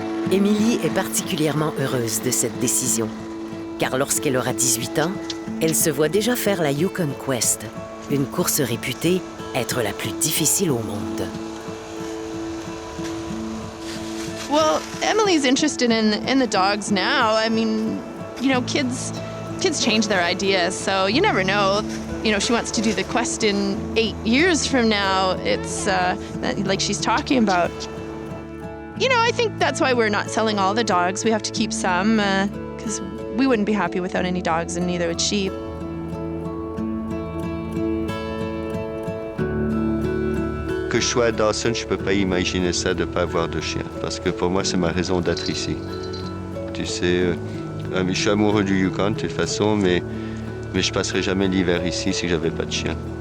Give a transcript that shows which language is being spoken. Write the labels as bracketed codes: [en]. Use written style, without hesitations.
[fr] Émilie est particulièrement heureuse de cette décision, car lorsqu'elle aura 18 ans, elle se voit déjà faire la Yukon Quest, une course réputée être la plus difficile au monde. [en] Well, Emily's interested in the dogs now. I mean, kids change their ideas, so you never know. She wants to do the quest in 8 years from now. It's like she's talking about. I think that's why we're not selling all the dogs. We have to keep some, because we wouldn't be happy without any dogs, and neither would she. [fr] Que je sois à Dawson, je ne peux pas imaginer ça de ne pas avoir de chien. Parce que pour moi, c'est ma raison d'être ici. Tu sais, je suis amoureux du Yukon de toute façon, mais je ne passerai jamais l'hiver ici si je n'avais pas de chien.